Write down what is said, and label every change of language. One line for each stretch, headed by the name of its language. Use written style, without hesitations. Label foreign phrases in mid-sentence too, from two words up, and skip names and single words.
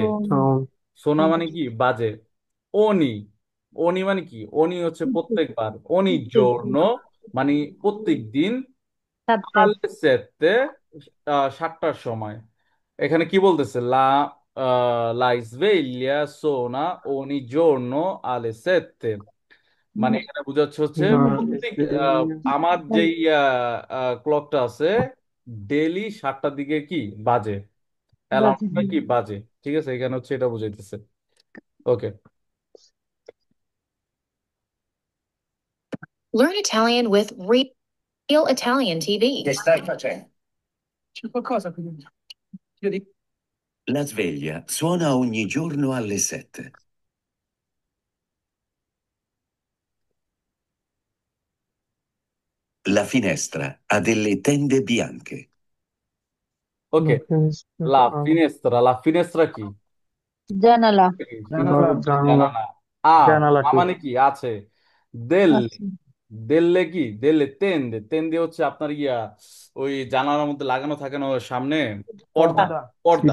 Italian: Ciao.
Bangla: সোনা মানে কি বাজে। অনি, অনি মানে কি, অনি হচ্ছে প্রত্যেকবার।
Italian: ogni giorno
Bangla: মানে প্রত্যেক দিন। সাতটায়।
Italian: alle sette
Bangla: 7টার সময়। এখানে কি বলতেছে,
Italian: লা sveglia suona ogni giorno alle 7,
Bangla: মানে এখানে বোঝাচ্ছে হচ্ছে
Italian: La
Bangla: প্রত্যেক
Italian: sveglia.
Bangla: আমার যেই ক্লকটা আছে ডেইলি 7টার দিকে কি বাজে, বাজে। অ্যালার্মটা কি বাজে। ঠিক আছে, এখানে হচ্ছে এটা বুঝাইতেছে। ওকে।
English: Learn Italian with Real Italian TV.
Italian: Che stai facendo? C'è qualcosa qui dentro. La sveglia suona ogni giorno alle 7. La finestra ha delle tende bianche.
Bangla: ওকে,
Italian: La finestra. la finestra, la finestra
Bangla: কি? জানালা। জানালা। Giannola. জানালা। আ জানালা ঠিক। মানে কি আছে। দেল্লে, আচ্ছা। দেল্লে কি,
Italian: delle tende,
Bangla: তেন্দে হচ্ছে আপনার ওই জানালার মধ্যে লাগানো থাকে না ওর সামনে পর্দা। পর্দা। পর্দা,